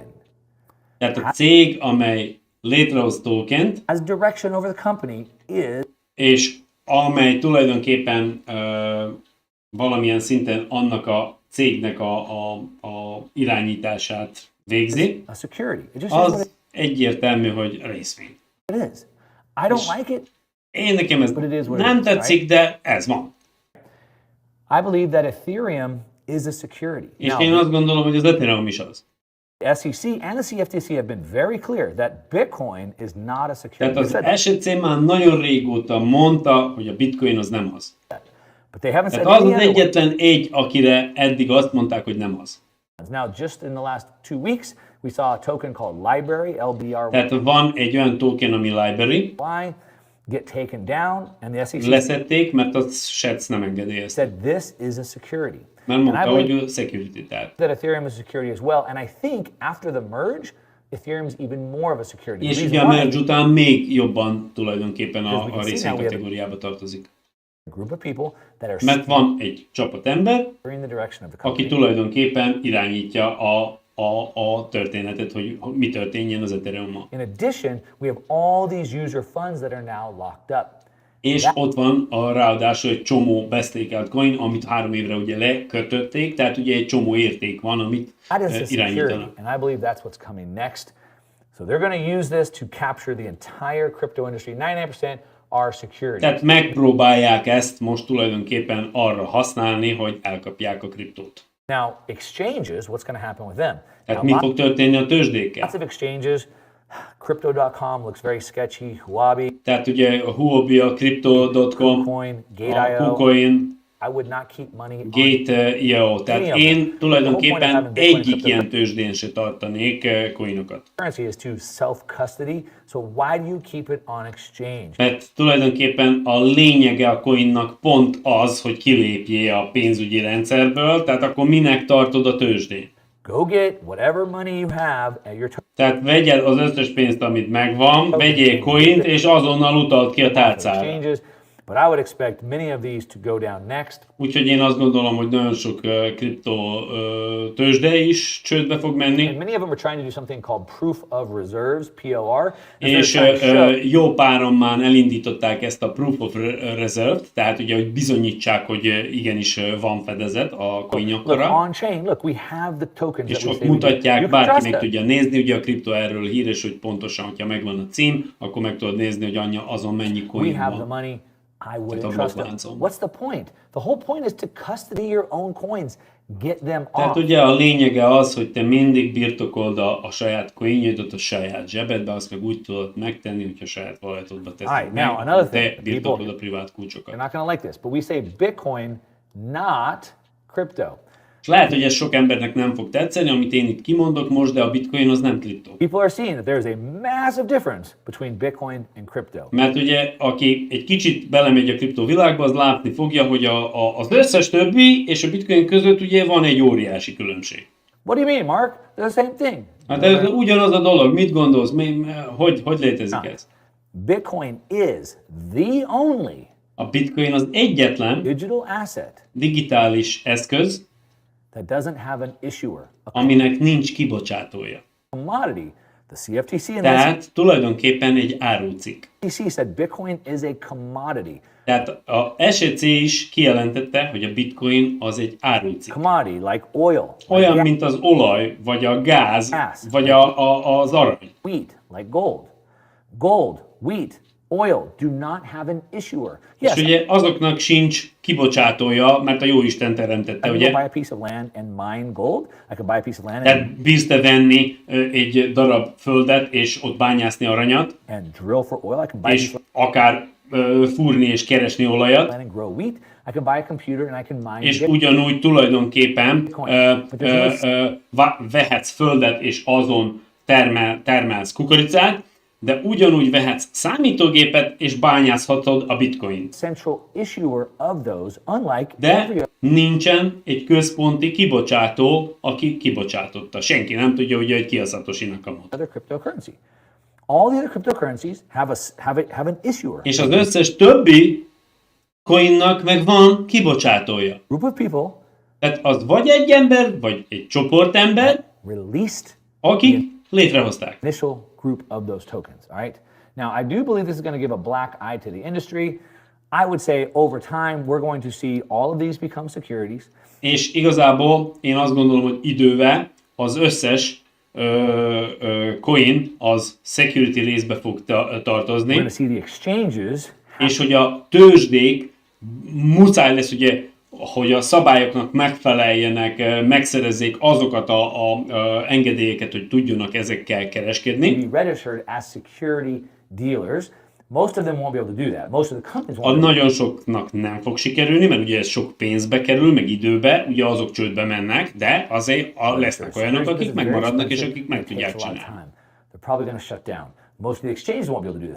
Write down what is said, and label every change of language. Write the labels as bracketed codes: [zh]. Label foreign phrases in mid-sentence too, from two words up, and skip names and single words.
[hu] Tehát a cég, amely létrehoz tokent, [en] has direction over the company is [hu] és amely tulajdonképpen valamilyen szinten annak a cégnek a irányítását végzi, [en] a security. It just is what [hu] az egyértelmű, hogy részvény. [en] it is. I don't like it. [hu] Én nekem ez [en] But it is what it [hu] nem [en] is, [hu] tetszik, de ez van. [en] I believe that Ethereum is a security. [hu] És [en] Now, [hu] én azt gondolom, hogy az Ethereum is az. [en] The SEC and the CFTC have been very clear that Bitcoin is not a security. [hu] Tehát az SEC már nagyon régóta mondta, hogy a bitcoin az nem az. [en] But they haven't said [hu] Tehát az [en] any [hu] az [en] other [hu] egyetlen egy, akire eddig azt mondták, hogy nem az. [en] ones. Now, just in the last 2 weeks, we saw a token called Library, LBRY, [hu] Tehát van egy olyan token, ami library, [en] get taken down, and the SEC [hu] leszették, mert a SEC nem engedélyezte. [en] said this is a security. [hu] Mert [en] And I [hu] mondta, [en] believe [hu] hogy security, tehát. [en] that Ethereum is a security as well, and I think after the merge, Ethereum is even more of a security. [hu] És [en] The [hu] ugye a [en] reason why, [hu] merge után még jobban tulajdonképpen [en] Because we [hu] a [en] can see [hu] részvény [en] now we have- [hu] kategóriába tartozik. [en] a group of people that are [hu] Mert van egy csapat ember, [en] steering the direction of the [hu] aki [en] company. [hu] tulajdonképpen irányítja a történetet, hogy mi történjen az Ethereum-mal. [en] In addition, we have all these user funds that are now locked up. [hu] És ott van ráadásul egy csomó bestékelt coin, amit 3 évre ugye lekötötték, tehát ugye egy csomó érték van, amit [en] That is the security, [hu] irányítanak. [en] and I believe that's what's coming next. So they're going to use this to capture the entire crypto industry. 99% are security. [hu] Tehát megpróbálják ezt most tulajdonképpen arra használni, hogy elkapják a kriptót. [en] Now, exchanges, what's going to happen with them? [hu] Tehát [en] Now, [hu] mi fog történni a tőzsdékkel? [en] lots of exchanges, crypto.com looks very sketchy, Huobi, [hu] Tehát ugye a Huobi, a Crypto.com, [en] Coin, [hu] a Gate.io. KuCoin, [en] I would not keep money on Gate.io. [hu] Tehát én tulajdonképpen egyik ilyen tőzsdén se tartanék coinokat. [en] currency is to self-custody, so why do you keep it on exchange? [hu] Mert tulajdonképpen a lényege a coinnak pont az, hogy kilépjél a pénzügyi rendszerből, tehát akkor minek tartod a tőzsdén? [en] Go get whatever money you have at your [hu] Tehát vegyed az összes pénzt, amit megvan, vegyél coint, és azonnal utalt ki a tárcára. [en] exchanges, but I would expect many of these to go down next. [hu] Úgyhogy én azt gondolom, hogy nagyon sok kriptó tőzsde is csődbe fog menni, [en] And many of them are trying to do something called proof of reserves, POR. And they're [hu] és [en] trying to show [hu] jó páran már elindították ezt a [en] Proof of Reserve, [hu] tehát ugye, hogy bizonyítsák, hogy igenis van fedezet a [en] look, [hu] coinokra, [en] on-chain, look, we have the tokens [hu] és [en] that we [hu] ott [en] say we do. You [hu] mutatják, [en] can [hu] bárki [en] trust [hu] meg [en] us. [hu] tudja nézni, ugye a kripto erről híres, hogy pontosan, hogyha megvan a cím, akkor meg tudod nézni, hogy azon mennyi [en] We [hu] coin [en] have the [hu] van. [en] money. I wouldn't [hu] a [en] trust them. [hu] blokkláncon. [en] What's the point? The whole point is to custody your own coins. Get them [hu] Tehát [en] off. [hu] ugye a lényege az, hogy te mindig birtokold a saját coinjaidat a saját zsebedbe, azt meg úgy tudod megtenni, hogyha saját walletodba teszed [en] Alright, [hu] meg, [en] now [hu] akkor [en] another [hu] te [en] thing, [hu] birtokolod [en] people- [hu] a privát kulcsokat. [en] You're not going to like this, but we say Bitcoin, not crypto. [hu] És lehet, hogy ez sok embernek nem fog tetszeni, amit én itt kimondok most, de a bitcoin az nem kriptó. [en] People are seeing that there is a massive difference between Bitcoin and crypto. [hu] Mert ugye, aki egy kicsit belemegy a kriptovilágba, az látni fogja, hogy az összes többi és a bitcoin között ugye van egy óriási különbség. [en] What do you mean, Mark? They're the same thing. [hu] Hát ez ugyanaz a dolog, mit gondolsz, hogy létezik ez? [en] Bitcoin is the only [hu] A bitcoin az egyetlen [en] digital asset [hu] digitális eszköz, [en] that doesn't have an issuer, [hu] a aminek nincs kibocsátója. [en] commodity. The CFTC and the [hu] Tehát tulajdonképpen egy árucikk. [en] SEC said Bitcoin is a commodity. [hu] Tehát a SEC is kijelentette, hogy a bitcoin az egy árucikk. [en] Commodity like oil, [hu] Olyan, [en] like [hu] mint az olaj, vagy a gáz, Gáz. vagy az arany. [en] wheat, like gold. Gold, wheat, oil do not have an issuer. [hu] És [en] Yes, [hu] ugye azoknak sincs kibocsátója, mert a Jóisten teremtette, [en] I can go [hu] ugye? [en] buy a piece of land and mine gold. I can buy a piece of land [hu] Tehát bízd-e venni egy darab földet, és ott bányászni aranyat, [en] and drill for oil. I can buy a [hu] és [en] piece of [hu] akár fúrni és keresni olajat, [en] land and grow wheat. I can buy a computer and I can mine [hu] és [en] Bitcoin. [hu] ugyanúgy tulajdonképpen vehetsz földet, és azon termelsz kukoricát, de ugyanúgy vehetsz számítógépet, és bányázhatod a bitcoint. [en] Central issuer of those, unlike [hu] De [en] every [hu] nincsen egy központi kibocsátó, aki kibocsátotta. Senki nem tudja, ugye, hogy ki a Satoshi Nakamoto. [en] other cryptocurrency. All the other cryptocurrencies have an issuer. [hu] És az összes többi coinnak meg van kibocsátója. [en] Group of people [hu] Tehát az vagy egy ember, vagy egy csoportember, [en] released [hu] akik létrehozták. [en] initial group of those tokens. All right. Now, I do believe this is going to give a black eye to the industry. I would say over time we're going to see all of these become securities. [hu] És igazából én azt gondolom, hogy idővel az összes coin az security részbe fog [en] We're [hu] tartozni, [en] going to see the exchanges [hu] és hogy a tőzsdék muszáj lesz ugye hogy a szabályoknak megfeleljenek, megszerezzék azokat a engedélyeket, hogy tudjanak ezekkel kereskedni. [en] Be registered as security dealers. Most of them won't be able to do that. Most of the companies [hu] A [en] won't. [hu] nagyon soknak nem fog sikerülni, mert ugye ez sok pénzbe kerül, meg időbe, ugye azok csődbe mennek, de azért lesznek olyanok, akik megmaradnak, és akik meg tudják csinálni. [en] They're probably going to shut down. Most of the exchanges won't be able to do this.